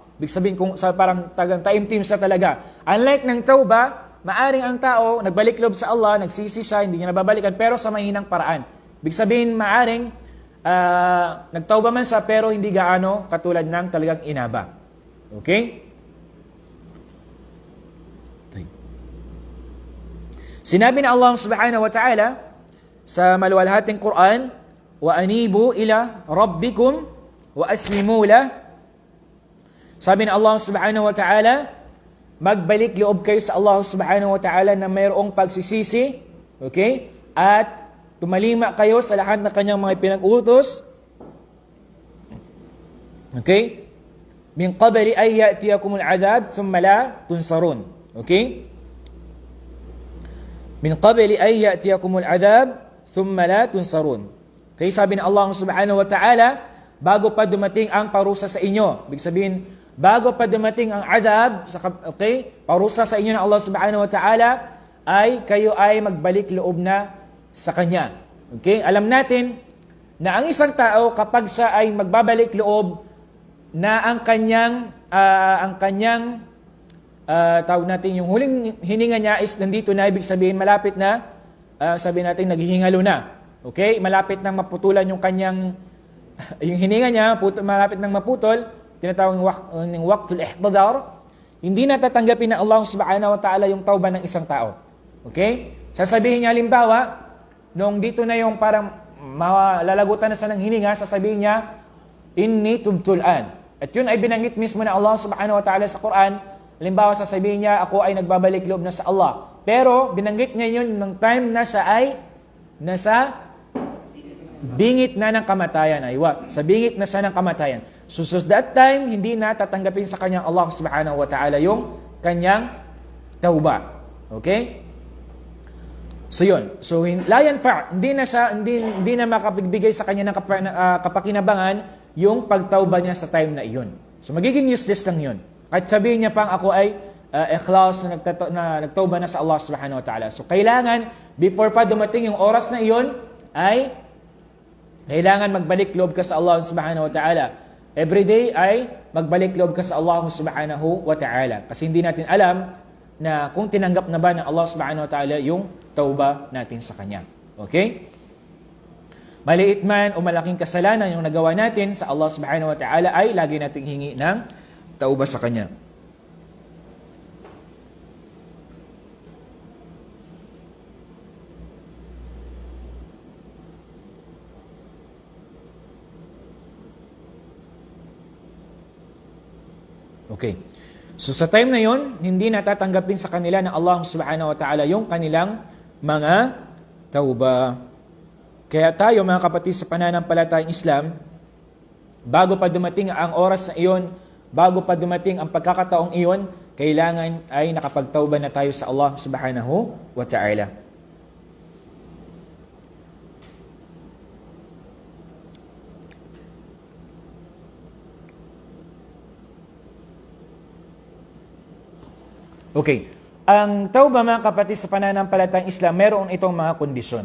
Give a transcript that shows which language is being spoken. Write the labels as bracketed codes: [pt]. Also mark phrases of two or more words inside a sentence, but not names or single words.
[tl] Ibig sabihin kung parang taimtim siya talaga. Unlike ng tauba, maaring ang tao nagbalik loob sa Allah, nagsisi siya, hindi niya nababalikan, pero sa mahinang paraan. Ibig sabihin, maaring nagtauba man siya, pero hindi gaano katulad ng talagang inaba. Okay? Sinabi na Allah [ar] سبحانه وتعالى [tl] sa maluwalhating Quran, [ar] وأنيبوا إلى ربكم وأسلموا له. [tl] Sabi na Allah [ar] سبحانه وتعالى, [tl] magbalik loob kayo sa Allah [ar] سبحانه وتعالى [tl] na mayroong pagsisisi, okay? At tumalima kayo sa lahat ng kanyang mga pinag-utos, Okay? [ar] من قبل أن يأتيكم العذاب ثم لا تنصرون. [tl] Okay? [ar] من قبل أن يأتيكم العذاب ثم لا تنصرون. [tl] Kaya sabi ng Allah [ar] سبحانه وتعالى, [tl] bago pa dumating ang parusa sa inyo. Ibig sabihin, bago pa dumating ang adhab, okay, parusa sa inyo ng Allah [ar] سبحانه وتعالى, [tl] ay kayo ay magbalik loob na sa Kanya. Okay? Alam natin na ang isang tao kapag siya ay magbabalik loob na ang kanyang tawag natin yung huling hininga niya is nandito na, ibig sabihin malapit na, sabihin natin naghihingalo na. Okay? Malapit nang maputulan yung kanyang yung hininga niya, malapit nang maputol, tinatawag ng [ar] وقت الاحتضار, [tl] hindi natatanggapin ng Allah [ar] سبحانه وتعالى [tl] yung tauba ng isang tao. Okay? Sasabihin niya, halimbawa, nung dito na yung parang malalagutan na siya ng hininga, sasabihin niya, [ar] إني تبت الآن. [tl] At yun ay binanggit mismo na Allah [ar] سبحانه وتعالى [tl] sa Quran. Halimbawa, sasabihin niya, ako ay nagbabalik loob na sa Allah. Pero, binanggit niya yun ng time na siya ay nasa bingit na ng kamatayan. Sa bingit na siya ng kamatayan. [en] So that time, [tl] hindi na tatanggapin sa kanyang Allah [ar] سبحانه وتعالى [tl] yung kanyang tauba. Okay? So yun. So [ar] لا ينفع', [tl] hindi na makapagbigay sa kanya ng kapakinabangan yung pagtauba niya sa time na iyon. So magiging useless lang yun. Kahit sabihin niya pang ako ay ikhlas na nagtauba na sa Allah [ar] سبحانه وتعالى. [tl] So kailangan, before pa dumating yung oras na iyon, ay kailangan magbalik loob ka sa Allah [ar] سبحانه وتعالى. [en] Every day [tl] ay magbalik loob ka sa Allah [ar] سبحانه وتعالى. [tl] Kasi hindi natin alam na kung tinanggap na ba ng Allah [ar] سبحانه وتعالى [tl] yung tauba natin sa Kanya. Okay? Maliit man o malaking kasalanan yung nagawa natin sa Allah [ar] سبحانه وتعالى [tl] ay lagi nating hingi ng tauba sa Kanya. Okay. So sa time na yon, hindi natatanggapin sa kanila ng Allah [ar] سبحانه وتعالى [tl] yung kanilang mga tauba. Kaya tayo mga kapatid sa pananampalatayang Islam, bago pa dumating ang oras na iyon, bago pa dumating ang pagkakataong iyon, kailangan ay nakapagtauba na tayo sa Allah [ar] سبحانه وتعالى. [tl] Okay. Ang tauba mga kapatid sa pananampalatayang Islam, meron itong mga kondisyon.